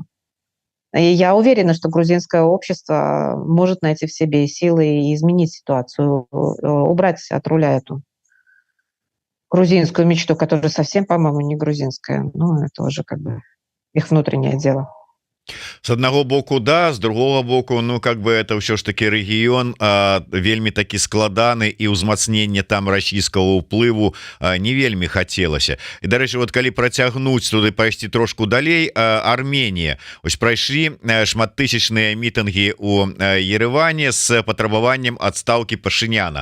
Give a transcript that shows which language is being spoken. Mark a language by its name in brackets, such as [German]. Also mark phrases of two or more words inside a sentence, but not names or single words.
[Russian] И я уверена, что грузинское общество может найти в себе силы и изменить ситуацию, убрать от руля эту грузинскую мечту, которая совсем, по-моему, не грузинская. Ну, это уже как бы их внутреннее дело. [Belarusian] С аднаго боку, да, з другого боку, [Russian] ну как бы это [Belarusian] ўсё ж таки рэгіён вельмі такі складаны, і ўзмацнення там расійскага ўплыву не вельмі хацелася. І дарэчы, вот калі працягнуць туды, пайсці трошку далей, Арменія ось прайшлі шматтысячныя мітынгі у Ереване з патрабаваннем адстаўкі Пашыняна.